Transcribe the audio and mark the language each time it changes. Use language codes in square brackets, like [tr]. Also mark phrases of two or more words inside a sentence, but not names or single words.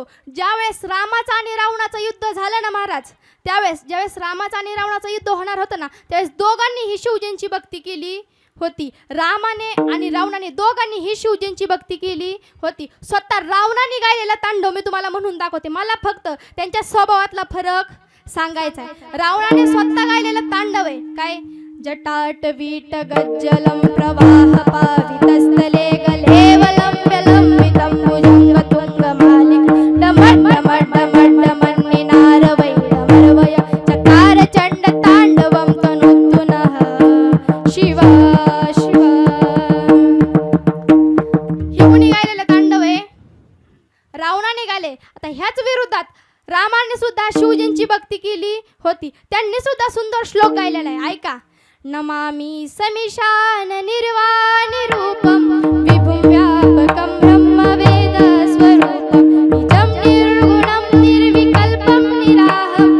[mr] ज्यावेळेस रामाचं आणि रावणाचं युद्ध झालं ना महाराज, त्यावेळेस ज्यावेळेस रामाचं आणि रावणाचं युद्ध होणार होतं ना, त्यावेळेस दोघांनी ही शिवजींची भक्ती केली होती. रामाने आणि रावणाने दोघांनी ही शिवजींची भक्ती केली होती. स्वतः रावणाने गायलेला तांडव मी तुम्हाला म्हणून दाखवते. मला फक्त त्यांच्या स्वभावातला फरक सांगायचा आहे. रावणाने स्वतः गायलेलं तांडव आहे काय? [sa] जटाटवीट गज्जलं प्रवाह पावितस्थले गलेवलंब्य लंबितं भुजंगतुङ्गमालिक डमड् डमड् डमड् डमन्निनार वैरमर्वय चकार चण्ड ताण्डवं तनोतु नः शिव शिव. [mr] हे कुणी गायलेलं तांडव आहे? रावणाने गायले. आता ह्याच विरोधात रामाने सुद्धा शिवजींची भक्ती केली होती. त्यांनी सुद्धा सुंदर श्लोक गायलेला आहे. ऐका. [sa] नमामि समीशान निर्वाणि रूपं विभुं व्यापकं ब्रह्मवेद स्वरूपं निजं निर्गुणं निर्विकल्पं निराह